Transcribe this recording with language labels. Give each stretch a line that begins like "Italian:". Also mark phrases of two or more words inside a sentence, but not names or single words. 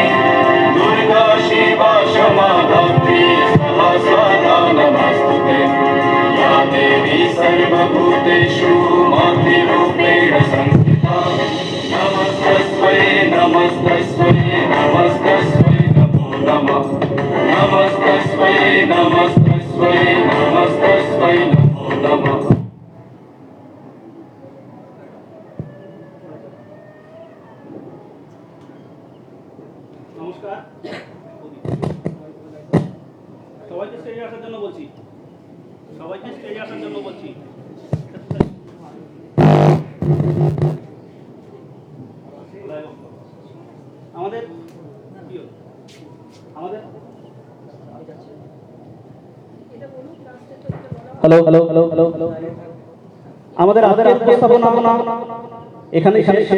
Sanskrit: दुर्गा शिवा क्षमा धात्री सहस्रदा नमस्तुते या देवी सर्वभूतेषु मातृरूपेण संस्थिता नमस्तस्मै नमस्तस्मै नमस्तस्मै नमो नमः नमस्तस्मै नमस्तस्मै नमस्तस्मै नमो नमः
Bangla: নমস্কার, সবাইকে স্টেজে আসার জন্য বলছি, সবাইকে স্টেজে আসার জন্য বলছি। আমাদের আমাদের হ্যালো হ্যালো হ্যালো হ্যালো হ্যালো আমাদের উপস্থাপনা এখানে শেষ।